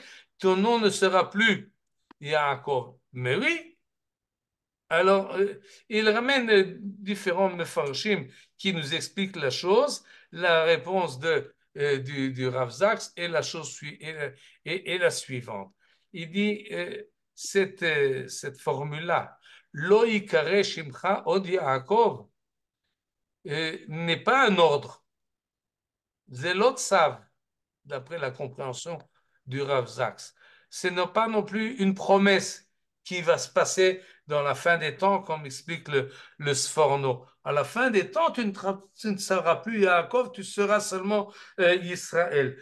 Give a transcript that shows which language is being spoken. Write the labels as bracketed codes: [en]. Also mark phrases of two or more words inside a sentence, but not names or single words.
[fr] Ton nom ne sera plus Yaakov. Mais oui, alors, il ramène différents mefarshim qui nous expliquent la chose. La réponse du Rav Zaks est la chose est la suivante. Il dit cette formule-là, [he] לא יקרא שמך עוד יעקב, [fr] n'est pas un ordre. [he] זה לא צו, [fr] d'après la compréhension du Rav Zaks. Ce n'est pas non plus une promesse qui va se passer dans la fin des temps, comme explique le Sforno. À la fin des temps, tu ne seras plus Yaakov, tu seras seulement Israël.